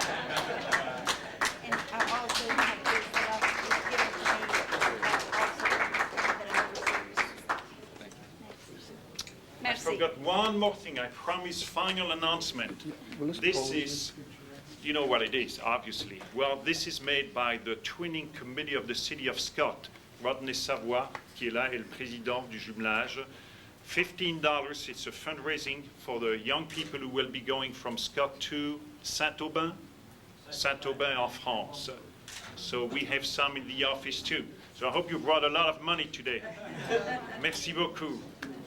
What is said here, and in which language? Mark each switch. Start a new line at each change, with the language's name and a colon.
English: Thank you. I
French: Merci.
English: forgot one more thing. I promise final announcement. This is, you know what it is, obviously. Well, this is made by the Twinning Committee of the City of Scott.
French: Rodney Savoie, qui est là, est le président du jumelage.
English: $15, it's a fundraising for the young people who will be going from Scott to Saint-Aubin en France. So we have some in the office too. So I hope you brought a lot of money today.
French: Merci beaucoup.